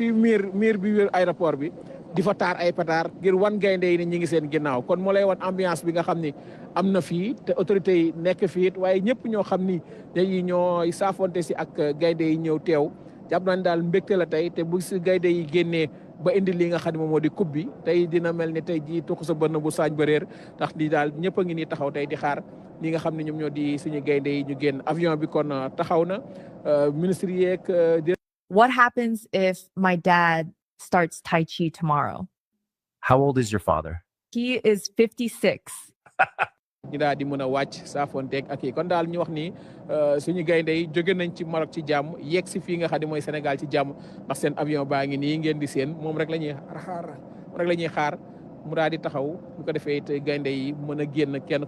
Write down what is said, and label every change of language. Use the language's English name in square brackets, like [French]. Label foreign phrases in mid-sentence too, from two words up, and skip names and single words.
[Wolof] fii miir bi wér aéroport bi di fa taar ay pétard ngir wan gaynde yi ni ñi ngi seen ginnaaw kon moo lay wan ambiance bi nga xam ni am na fii te autorités yi nekk fii waaye ñëpp ñoo xam ni dañuy ñooy saafonte si ak gaynde yi ñëw teew jàpp nañ daal mbégte la tey te bu si gaynde yi génnee ba indi li nga xam ne moom moo di coupe bi tey dina mel ni tey jii tuq sa bënn bu saañ ba réer ndax di daal ñëpp a ngi nii taxaw tey di xaar ñi nga xam ne ñoom ñoo di suñu gaynde yi ñu génn avion bi kon taxaw na ministre yeeg. [English] What happens if my dad starts Tai Chi tomorrow? How old is your father? He is 56. [Wolof] ñu daal di mën a wàcc saafonteeg ak yi kon daal ñu wax ni suñu gaynde yi jóge nañ ci Maroc ci jàmm yegg si fii nga xam ne mooy Sénégal ci jàmm ndax seen avion baa ngi nii ngeen di seen moom rek la ñuy xaar mu daal di taxaw bu ko defee it gaynde yi mën a génn kenn ku